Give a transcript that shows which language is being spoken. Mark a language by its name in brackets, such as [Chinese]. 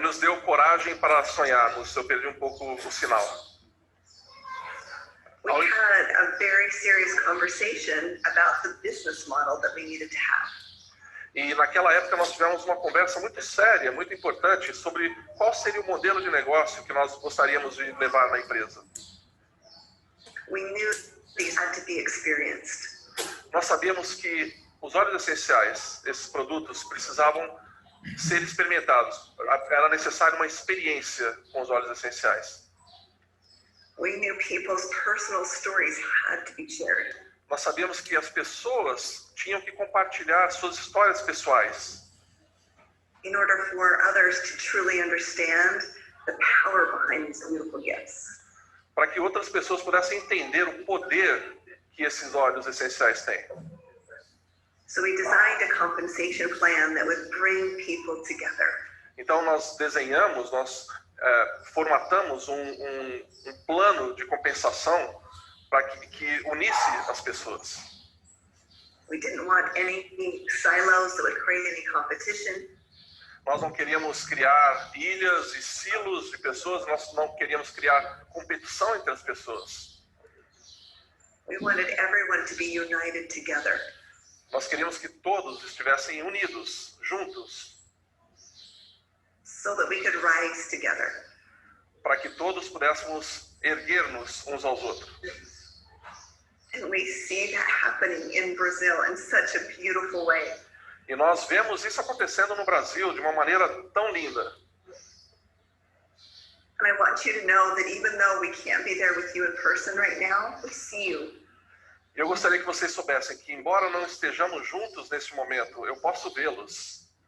[Portuguese] nos deu coragem para sonharmos. Eu perdi um pouco o sinal. [English] We had a very serious conversation about the business model that we needed to have. [Portuguese] E naquela época nós tivemos uma conversa muito séria, muito importante, sobre qual seria o modelo de negócio que nós gostaríamos de levar na empresa. [English] We knew these had to be experienced. [Portuguese] Nós sabíamos que os óleos essenciais, esses produtos, precisavam ser experimentados. Era necessária uma experiência com os óleos essenciais. [English] We knew people's personal stories had to be shared. [Portuguese] Nós sabíamos que as pessoas tinham que compartilhar suas histórias pessoais. [English] in order for others to truly understand the power behind these beautiful gifts. [Portuguese] Para que outras pessoas pudessem entender o poder que esses óleos essenciais têm. [English] So we designed a compensation plan that would bring people together. [Portuguese] Então nós desenhamos, nós formatamos um plano de compensação para que unisse as pessoas. [English] We didn't want any silos that would create any competition. [Portuguese] Nós não queríamos criar ilhas e silos de pessoas, nós não queríamos criar competição entre as pessoas. [English] We wanted everyone to be united together. [Portuguese] Nós queríamos que todos estivessem unidos, juntos, [English] so that we could rise together. [Portuguese] Para que todos pudéssemos erguer-nos uns aos outros. [English] And we see that happening in Brazil in such a beautiful way. [Portuguese] E nós vemos isso acontecendo no Brasil de uma maneira tão linda. [English] And I want you to know that even though we can't be there with you in person right now, we see you. [Portuguese] Eu gostaria que vocês soubessem que, embora não estejamos juntos neste momento, eu posso vê-los.